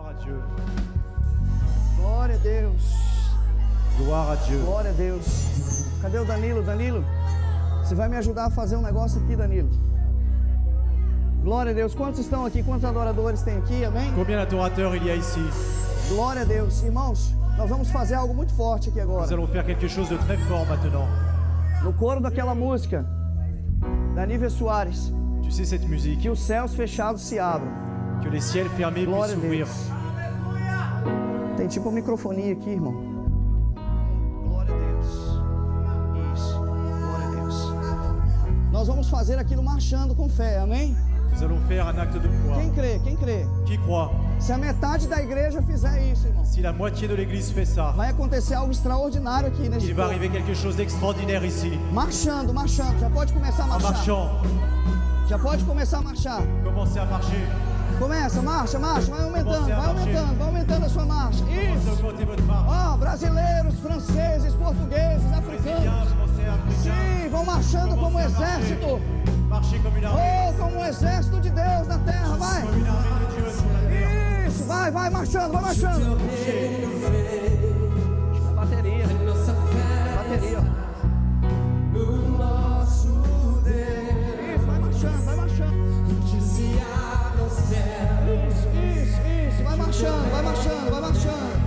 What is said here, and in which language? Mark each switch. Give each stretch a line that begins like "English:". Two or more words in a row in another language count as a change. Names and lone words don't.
French: Dieu.
Portuguese: Glória a Deus.
French: Gloire à Dieu.
Portuguese: Glória a Deus. Cadê o Danilo? Danilo, você vai me ajudar a fazer um negócio aqui, Danilo. Glória a Deus. Quantos estão aqui? Quantos adoradores tem aqui? Amém?
French: Combien d'adorateurs il y a ici?
Portuguese: Glória a Deus. Irmãos, nós vamos fazer algo muito forte aqui
French: Nous
Portuguese: agora.
French: allons faire quelque chose de très fort maintenant.
Portuguese: No coro daquela música da Nívia Soares,
French: Tu sais cette musique,
Portuguese: que os céus fechados se abram.
French: que les ciels fermés
Portuguese: Glória
French: puissent
Portuguese: a
French: s'ouvrir.
Portuguese: Deus. Tem tipo uma microfonia aqui, irmão. Glória a Deus. Isso. Glória a Deus. Nós vamos fazer aquilo marchando com fé, amém?
French: Nous allons faire un acte de foi.
Portuguese: Quem crê? Quem crê?
French: Qui croit?
Portuguese: Se a metade da igreja fizer isso, irmão,
French: Si la moitié de l'église fait ça,
Portuguese: vai acontecer algo extraordinário aqui nesse
French: il va
Portuguese: corpo.
French: arriver quelque chose d'extraordinaire ici.
Portuguese: Marchando, marchando. Já pode começar a
French: En
Portuguese: marchar.
French: marchant,
Portuguese: Já pode começar a marchar.
French: commencez à marcher.
Portuguese: Começa, marcha, marcha. Vai aumentando,
French: Comecei a
Portuguese: vai
French: marcher.
Portuguese: aumentando, vai aumentando a sua marcha.
French: Commencez à
Portuguese: Isso.
French: augmenter votre marche.
Portuguese: Ó, brasileiros, franceses, portugueses,
French: Brésiliens,
Portuguese: africanos.
French: Français, Africains,
Portuguese: Sim, vão marchando como um
French: commencez à marcher.
Portuguese: exército.
French: Marchez comme une armée.
Portuguese: Oh, como um exército de Deus na terra. Vai.
French: Comme une armée de Dieu sur la terre.
Portuguese: Isso, vai marchando, vai marchando. Bateria. Bateria, ó. Isso, vai marchando, vai marchando. Isso, vai marchando, vai marchando, vai marchando.